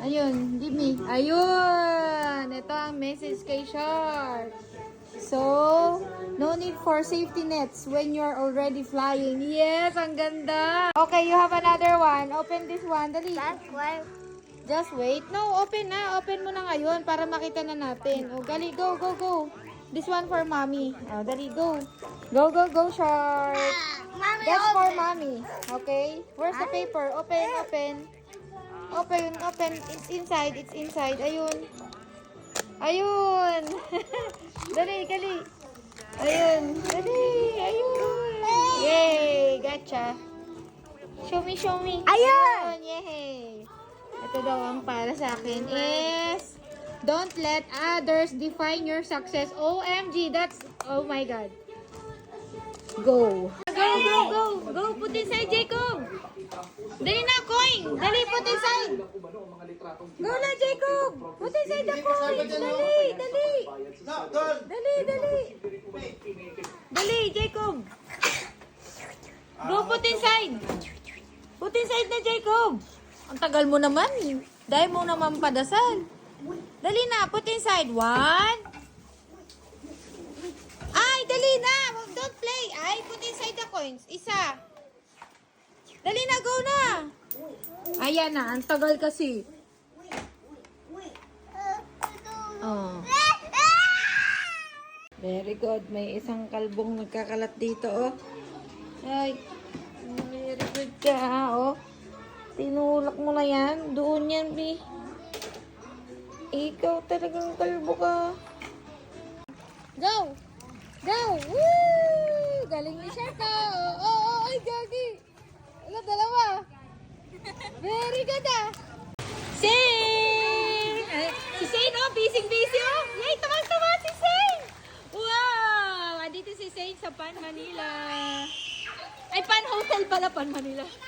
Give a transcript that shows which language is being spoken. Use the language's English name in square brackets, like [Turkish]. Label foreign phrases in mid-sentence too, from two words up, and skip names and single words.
[English] Ayun, give me. [Filipino] Ayun! Ito ang message kay Shark. [English] So, no need for safety nets when you're already flying. Yes, [Filipino] ang ganda. [English] Okay, you have another one. Open this one. Dali. That's why. Just wait. No, open na. Open mo na ngayon para makita na natin. O, gali. Go. This one for mommy. O, dali. Go, Shark. Mommy, That's for open. mommy. Okay? Where's the paper? Open. It's inside. [Filipino] Ayun. Dali. Ayun. [English] Yay! Gotcha. Show me. [Filipino] Ayun! Yay! Ito daw ang para sa akin is [English] don't let others define your success. OMG, that's, oh my God. Go. Go. Put inside, [Filipino] Jacob. Dali na, coin. Dali, [English] put inside. Go na, Jacob. Put inside the coin. Dali, Jacob. Go, put inside. Put inside na, Jacob. [Filipino] Ang tagal mo naman. Dahil mo naman padasal. Dali na, [English] put inside. One. [Filipino] Ay, dali na. [English] Don't play. Ay, put inside the coins. [Filipino] Isa. Dali na, go na. Ayan na, ang tagal kasi. Oh. [English] Very good. [Filipino] May isang kalbong nagkakalat dito, oh. Ay, [English] very good [Filipino] ka, oh. Tinulak mo na yan. Doon yan, B. Ikaw talagang kalbo ka. Go! Woo! Galing ni Sharka. Ay, gagi. Dalawa. [English] Very good, ah. Sing! [Filipino] Si Shane, oh. Busy, oh. Yay, tawa si Shane. Wow! Andito si Shane sa Pan Manila. Ay, Pan Hotel pala, Pan Manila.